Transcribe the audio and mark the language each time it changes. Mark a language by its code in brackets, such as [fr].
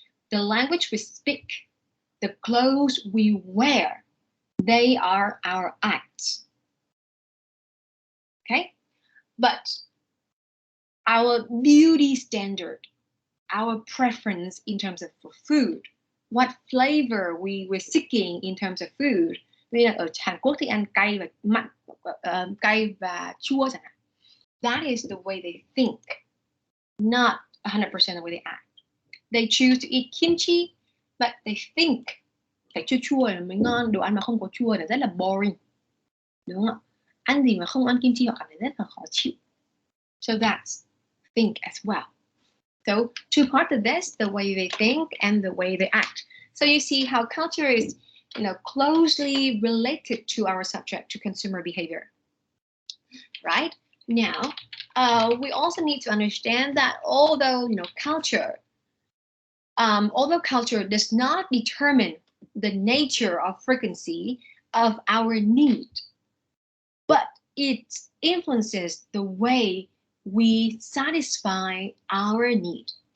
[en] The language we speak, the clothes we wear, they are our acts. Okay? But our beauty standard, our preference in terms of food, what flavor we're seeking in terms of food. [vi] Như là ở Hàn Quốc thì ăn cay và mặn, cay và chua chẳng hạn. [en] That is the way they think, not 100% the way they act. They choose to eat kimchi, but they think [vi] phải chua chua là mới ngon. Đồ ăn mà không có chua là rất là boring, đúng không ạ? Ăn gì mà không ăn kim chi họ cảm thấy rất là khó chịu. [en] So that's think as well. So two parts of this, the way they think and the way they act. So you see how culture is, closely related to our subject, to consumer behavior. Right? Now, we also need to understand that although, although culture does not determine the nature or frequency of our need, but it influences the way we satisfy our need.